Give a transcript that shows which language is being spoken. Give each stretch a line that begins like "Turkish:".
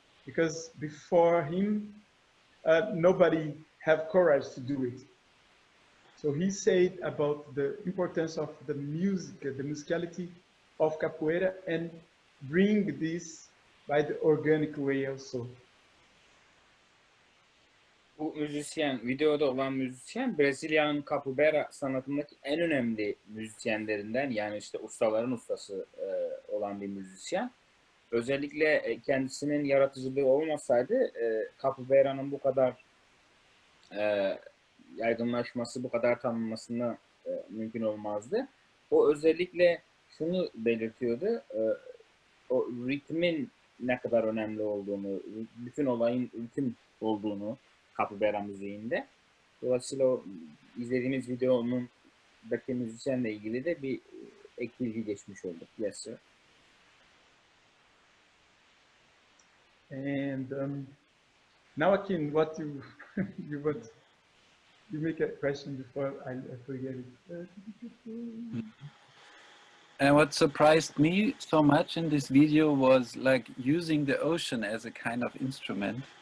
English: Because before him, nobody had courage to do it. So he said about the importance of the music, the musicality of capoeira, and bring this by the organic way also.
Turkish: Bu müzisyen, videoda olan müzisyen Brezilya'nın Capoeira sanatındaki en önemli müzisyenlerinden, yani işte ustaların ustası olan bir müzisyen. Özellikle kendisinin yaratıcılığı olmasaydı Capoeira'nın bu kadar yaygınlaşması, bu kadar tanınmasına mümkün olmazdı. O özellikle şunu belirtiyordu, o ritmin ne kadar önemli olduğunu, bütün olayın ritim olduğunu Capoeira müziğinde. Dolayısıyla o izlediğimiz videonundaki müzisyenle ilgili de bir ek bilgi geçmiş olduk.
English: Yes, sir. And now, Achim, what you you make a question before I forget it. And what surprised me so much in this video was like using the ocean as a kind of instrument.